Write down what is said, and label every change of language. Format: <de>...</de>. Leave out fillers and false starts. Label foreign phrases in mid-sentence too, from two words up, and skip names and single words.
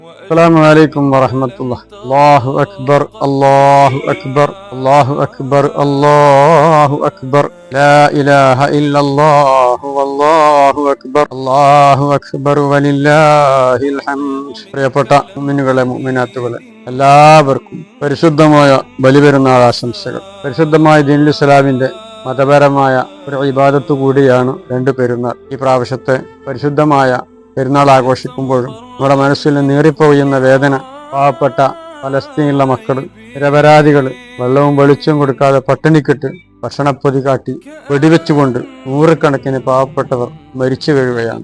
<ar>السلام عليكم ورحمة الله. الله أكبر الله أكبر الله أكبر الله أكبر لا إله إلا الله والله أكبر الله أكبر ولله الحمد.</ar> <ml>പ്രിയപ്പെട്ട മുഅ്മിനുകളെ മുഅ്മിനാത്തുകളെ, എല്ലാവർക്കും പരിശുദ്ധമായ ബലിപെരുന്നാൾ ആശംസകൾ. പരിശുദ്ധമായ ദീനുൽ ഇസ്ലാമിന്റെ മതപരമായ ഒരു ഇബാദത്ത് കൂടിയാണ് രണ്ട് പെരുന്നാൾ. ഈ പ്രാവശ്യത്തെ പരിശുദ്ധമായ പെരുന്നാൾ ആഘോഷിക്കുമ്പോഴും നമ്മുടെ മനസ്സിൽ നീറിപ്പോയുന്ന വേദന, പാവപ്പെട്ട ഫലസ്തീനിലുള്ള മക്കൾ, നിരപരാധികൾ വെള്ളവും വെളിച്ചവും കൊടുക്കാതെ പട്ടിണിക്കിട്ട് ഭക്ഷണപ്പൊതി കാട്ടി വെടിവെച്ചുകൊണ്ട് നൂറുകണക്കിന് പാവപ്പെട്ടവർ മരിച്ചു വീഴുകയാണ്.</ml>